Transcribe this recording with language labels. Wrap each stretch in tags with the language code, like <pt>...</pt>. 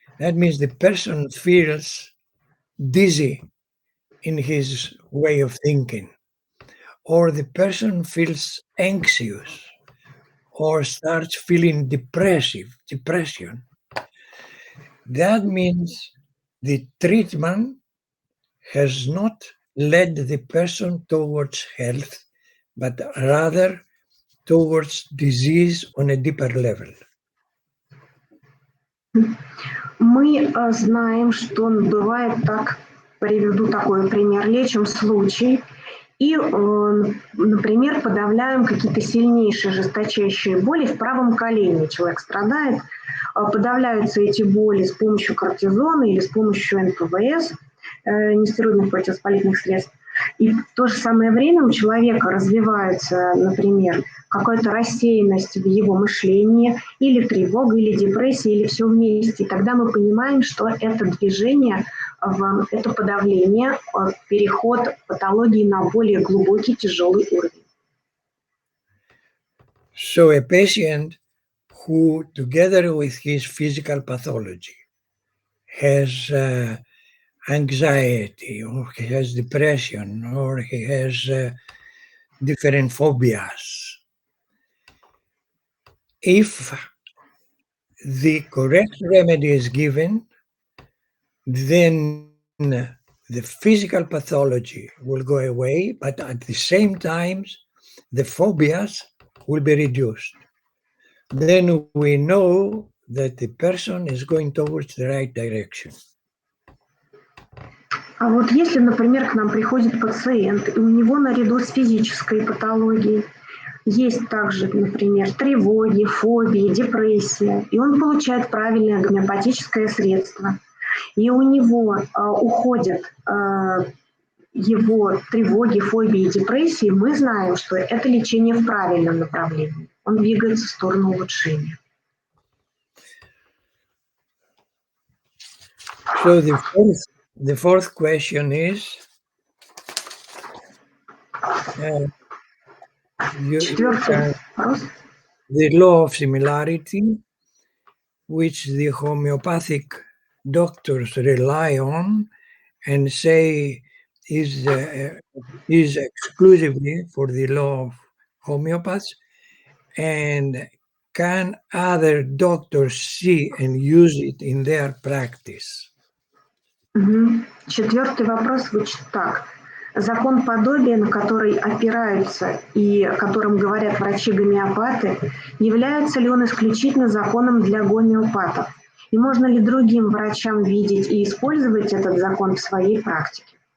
<en>That means the person feels dizzy in his way of thinking, or the person feels anxious or starts feeling depression. That means the treatment has not led the person towards health, but rather towards disease on a deeper level.</en> <ru>Мы знаем, что бывает так, приведу такой пример, лечим случай и, например, подавляем какие-то сильнейшие, жесточайшие боли в правом колене. Человек страдает, подавляются эти боли с помощью кортизона или с помощью НПВС, нестероидных противовоспалительных средств. И в то же самое время у человека развивается, например, какая-то рассеянность в его мышлении, или тревога, или депрессия, или все вместе. И тогда мы понимаем, что это движение, это подавление, переход патологии на более глубокий, тяжелый уровень.</ru> <en>So a patient who, together with his physical pathology, has anxiety, or he has depression, or he has different phobias. If the correct remedy is given, then the physical pathology will go away, but at the same time, the phobias will be reduced. Then we know that the person is going towards the right direction.</en> <ru>А вот если, например, к нам приходит пациент, и у него наряду с физической патологией Есть также, например, тревоги, фобии, депрессия, и он получает правильное гомеопатическое средство. И у него уходят его тревоги, фобии, депрессии, мы знаем, что это лечение в правильном направлении. Он двигается в сторону улучшения.</ru> <en>So the fourth question is,</en> <ru>Четвертый вопрос.</ru> <en>the law of similarity, which the homeopathic doctors rely on and say is exclusively for the law of homeopaths, and can other doctors see and use it in their practice?</en> <ru>Четвертый вопрос звучит так. Закон подобия, на который опираются и о котором говорят врачи-гомеопаты, является ли он исключительно законом для гомеопатов? И можно ли другим врачам видеть и использовать этот закон в своей практике?</ru>